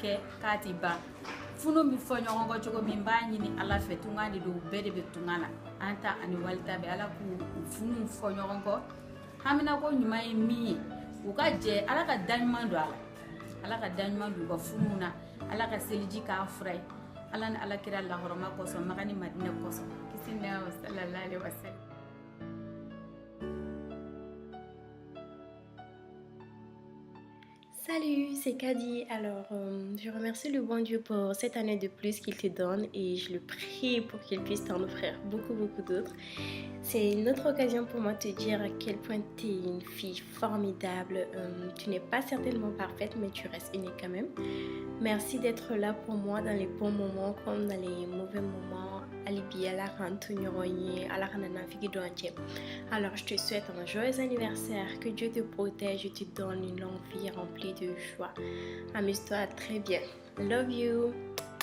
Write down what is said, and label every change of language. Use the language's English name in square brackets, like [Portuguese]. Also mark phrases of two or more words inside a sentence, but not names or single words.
[Bambara] kɛ k'a ti ban funu min fɔ ɲɔgɔn kɔ cogo min b'a ɲini ala fɛ tunga de don bɛɛ de bɛ tunga la an ta ani walita bɛ ala k'u funu fɔ ɲɔgɔn kɔ hamina ko ɲuman ye min ye u ka jɛ ala ka da ɲuman don a la ala ka da ɲuman don u ka funu na ala ka seliji k'a fura ye ala ni ala kira lahɔrɔma kɔsɔn maga ni madinɛ kɔsɔn kisi ni nɛma [Arabic] صلى الله عليه وسلم. [French] Salut, c'est Kadi. Alors, je remercie le bon Dieu pour cette année de plus qu'il te donne et je le prie pour qu'il puisse t'en offrir beaucoup d'autres. C'est une autre occasion pour moi de te dire à quel point tu es une fille formidable. Tu n'es pas certainement parfaite, mais tu restes unique quand même. Merci d'être là pour moi dans les bons moments comme dans les mauvais moments. Alors, je te souhaite un joyeux anniversaire, que Dieu te protège et te donne une longue vie remplie de joie. Amuse-toi très bien. [English] Love you.